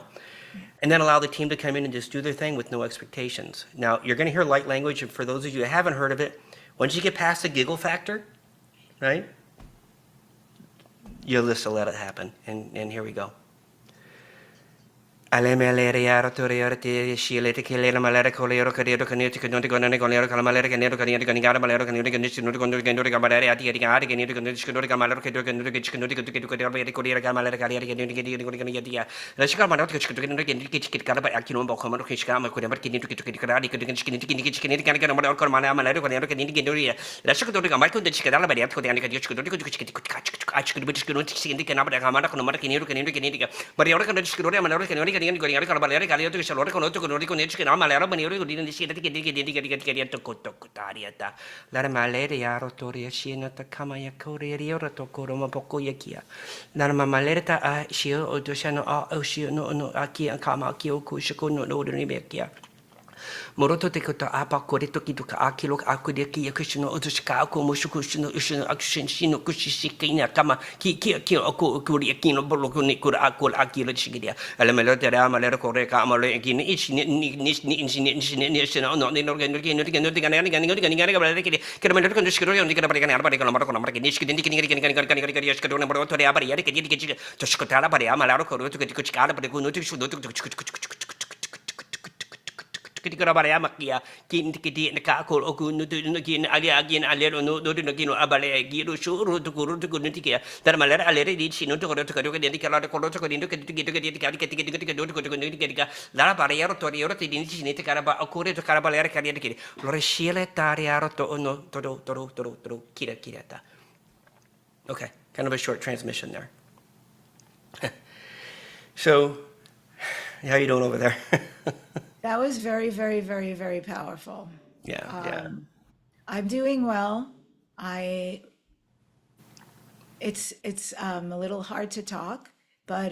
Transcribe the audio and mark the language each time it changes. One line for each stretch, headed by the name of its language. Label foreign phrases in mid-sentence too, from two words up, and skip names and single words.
English: And then allow the team to come in and just do their thing with no expectations. Now, you're going to hear light language, and for those of you who haven't heard of it, once you get past the giggle factor, right, you'll just let it happen. And here we go. Ale malere yaro torero te shile te kelera malere kolero kadero kaneti kanoti gonane kolero kalamalere kanero kaneti kanigara malero kaneti kaneti kanoti kanoti kamalere ati ati ati kaneti kaneti kanoti kamalero kaneti kanoti kanoti kanoti kanoti kolero kamalere kaneti kaneti kanoti kanoti ya lashika malero kaneti kanoti kaneti kanaba akino boko malero kaneti kanama kodema kaneti kanoti kanati kaneti kaneti kaneti kaneti malero kalmana malero kaneti kaneti kanoti ya lashika kanoti kamal kaneti kanala bari kaneti kaneti kanoti kanoti kanoti kanoti kanaba kamara kono malero kaneti kaneti kaneti bari ora kaneti kanoti malero kaneti
Malay: Kalian kalau kalian tu keseluruhan kalau tu kalau ni cakap nama lara bani orang di sini kalian tu kotor tadi ada lara malere ya rotori ya sini tak kama ya kori ya roto koro mapoko ya kia lara malere ta sio oto shano sio no aki kama aki oku shiko no ni bekia Moroto te kota apa kore toki toka akilo aku dia ki yakushino otoshika aku mushukushino ushino akushinshino kushishikina kama ki aku kuri akino bolo ni kura akul akilo shigidia ala melote ra malero kore ka amale kini ishni ni shino no ni no ka balere ki kera melero kan shikiro ni kera balere kan arba kan maro kan marke ni shikini kini shikiro ne bolo tore abari yare ki to shikotara bari amalaro koro to kuchikara bari kuno to shudo to ketika bara ya makia kin kiti neka akol oku nutu kin ali agin alero no do no kino abale giro shuru to kuru to kunu tikia dar malera alere di sino to koro to koro di kala to koro to koro to kiti do to kiti lara bara ya to ri ti di sini te kara ba okure to kara balere kari di kiri lore shiele tari aro to no to kira ta.
English: Okay, kind of a short transmission there. So, how you doing over there? That was very, very, very, very powerful. Yeah. I'm doing well. It's a little hard to talk, but